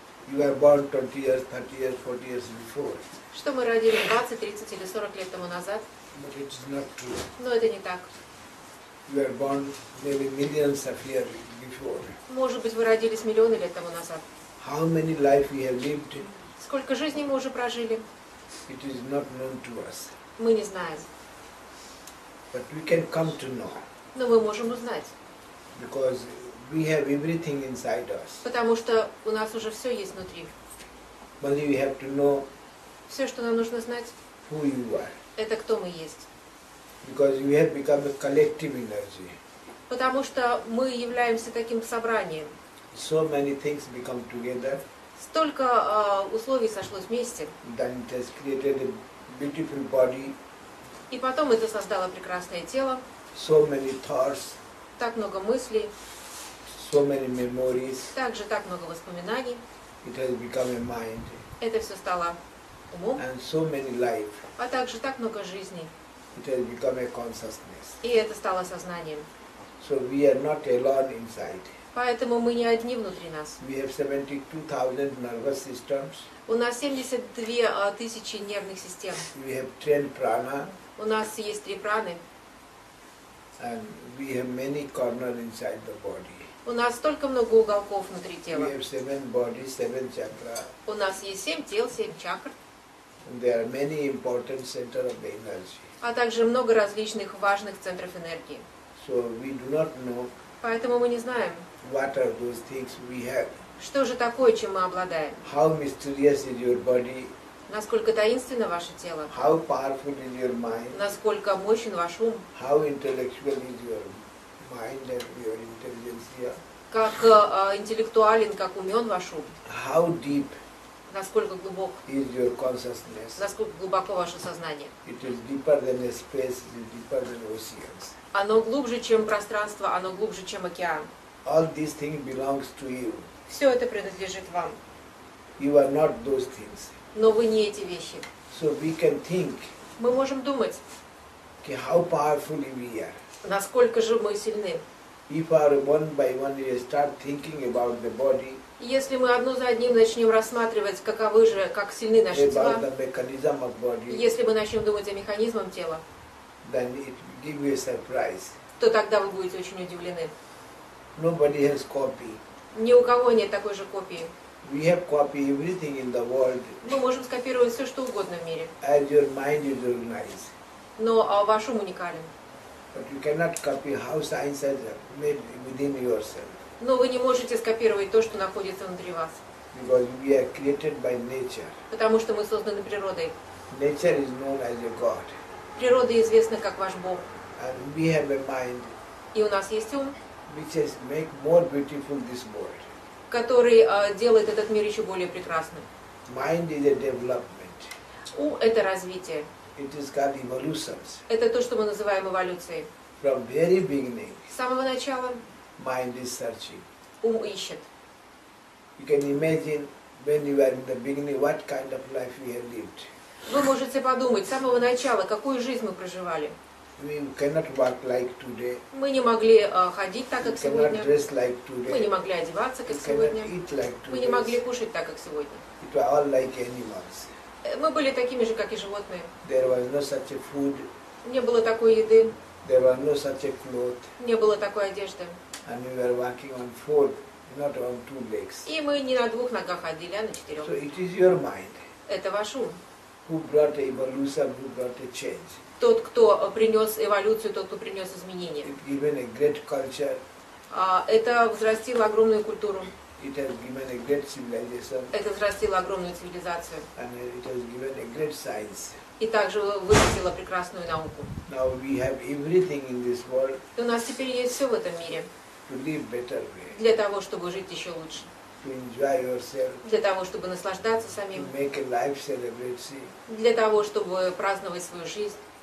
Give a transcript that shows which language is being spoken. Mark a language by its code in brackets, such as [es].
[en] you were born 20 years, 30 years, 40 years before, [ru] что мы родились 20, 30 или 40 лет тому назад, [en] but it is not true. [ru] но это не так. [en] You were born maybe millions of years before. [ru] Может быть, вы родились миллионы лет тому назад. [en] How many life we have lived, [ru] Сколько жизней мы уже прожили, [en] it is not known to us. [ru] мы не знаем. [en] But we can come to know, [ru] Но мы можем узнать, [en] because we have everything inside us. [ru] потому что у нас уже все есть внутри. [en] Only we have to know [ru] Все, что нам нужно знать, [en] who you are, [ru] это кто мы есть. [en] because we have become a collective energy. [ru] Потому что мы являемся таким собранием. [en] So many things become together, [ru] Столько условий сошлось вместе, [en] then it has created a beautiful body, [ru] и потом это создало прекрасное тело, [en] so many thoughts, [ru] так много мыслей, [en] so many memories. [ru] также так много воспоминаний. [en] It has become a mind, [ru] Это все стало умом, [en] and so many life. [ru] а также так много жизней. [en] It has become a consciousness. [ru] И это стало сознанием. [en] So we are not alone inside. [ru] Поэтому мы не одни внутри нас. [en] We have 72,000 nervous systems. [ru] У нас 72 тысячи нервных систем. [en] We have 10 prana, [ru] У нас есть 3 праны. [en] and we have many corners inside the body. [ru] У нас столько много уголков внутри [en] We [ru] тела. [en] have 7 bodies, 7 chakras. [ru] У нас есть 7 тел, 7 чакр, [en] And there are many important centers of the energy. [ru] а также много различных важных центров энергии. [en] So we do not know [ru] Поэтому мы не знаем, [en] what are those things we have. [ru] что же такое, чем мы обладаем. [en] How mysterious is your body? [ru] Насколько таинственно ваше тело, [en] How powerful is your mind? [ru] насколько мощен ваш ум, [en] How intellectual is your mind and your intelligence? [ru] как интеллектуален, как умен ваш ум, [en] How deep [ru] насколько глубок, [en] is your consciousness? [ru] насколько глубоко ваше сознание. [en] It is deeper than a space, it is deeper than oceans. [ru] Оно глубже, чем пространство, оно глубже, чем океан. [en] All these things belongs to you. [ru] Все это принадлежит вам, [en] You are not those things. [ru] но вы не эти вещи. [en] So we can think, [ru] Мы можем думать, [en] okay, how powerful we are. [ru] насколько же мы сильны. [en] If one by one you start thinking about the body, [ru] Если мы одно за одним начнем рассматривать, каковы же, как сильны наши [en] about [ru] тела, [en] the mechanism of body, [ru] если мы начнем думать о механизмах тела, [en] then it will give you a surprise. [ru] то тогда вы будете очень удивлены. [en] Nobody has copy. [ru] Ни у кого нет такой же копии. [en] We have copy everything in the world [ru] Мы можем скопировать все, что угодно в мире, [en] as your mind is organized. [ru] но ваш ум уникален. [en] But you cannot copy how science has made within yourself. [ru] Но вы не можете скопировать то, что находится внутри вас, [en] Because we are created by nature. [ru] потому что мы созданы природой. [en] Nature is known as a God. [ru] Природа известна как ваш Бог. [en] And we have a mind [ru] И у нас есть ум, [en] which has make more beautiful this world. [ru] который делает этот мир еще более прекрасным. [en] Mind is a development. [ru] Ум – это развитие. [en] It is called evolutions. [ru] Это то, что мы называем эволюцией. [en] From very beginning, [ru] С самого начала [en] mind is searching. [ru] ум ищет. [en] You can imagine when you are in the beginning, what kind of life we have lived. [ru] Вы можете подумать, с самого начала, какую жизнь мы проживали. [en] We cannot walk like today. [ru] Мы не могли ходить так, [en] We [ru] как [en] cannot [ru] сегодня. [en] dress like [ru] Мы не [en] today. [ru] могли одеваться, [en] We [ru] как [en] cannot [ru] сегодня. [en] eat like [ru] Мы не могли [en] today. [ru] кушать так, как сегодня. [en] It was all like animals. [ru] Мы были такими же, как и животные. [en] There was no such a food. [ru] Не было такой еды, [en] There was no such a cloth. [ru] не было такой одежды. [en] And we were walking on four, not on two legs. [ru] И мы не на 2 ногах ходили, а на 4. [en] So it is your mind [ru] Это ваш ум. [en] who brought evolution, who brought a change. [ru] Тот, кто принес эволюцию, тот, кто принес изменения. [en] It given a great culture. [ru] Это взрастило огромную культуру. [en] It has given a great civilization. [ru] Это взрастило огромную цивилизацию. [en] And it has given a great science. [ru] И также вырастило прекрасную науку. [en] Now we have everything in this world [ru] И у нас теперь есть все в этом мире [en] to live better way, [ru] для того, чтобы жить еще лучше. [en] to enjoy yourself, [ru] Для того, чтобы наслаждаться [en] to [ru] самим. [en] make a life celebration. [ru] Для того, чтобы праздновать свою жизнь.